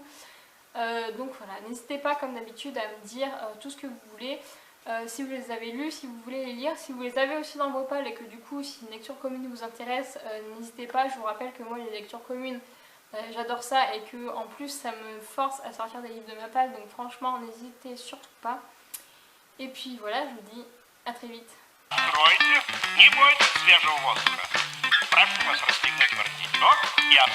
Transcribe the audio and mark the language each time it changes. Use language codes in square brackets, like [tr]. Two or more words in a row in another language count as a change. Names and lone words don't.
[fr] Donc voilà, n'hésitez pas comme d'habitude à me dire tout ce que vous voulez, si vous les avez lus, si vous voulez les lire, si vous les avez aussi dans vos palles et que du coup si une lecture commune vous intéresse, n'hésitez pas. Je vous rappelle que moi les lectures communes, j'adore ça et que en plus ça me force à sortir des livres de ma palle, donc franchement n'hésitez surtout pas. Et puis voilà, je vous dis à très vite. [ru] Откройте, не бойтесь свежего воздуха. Прошу вас расстегнуть воротничок и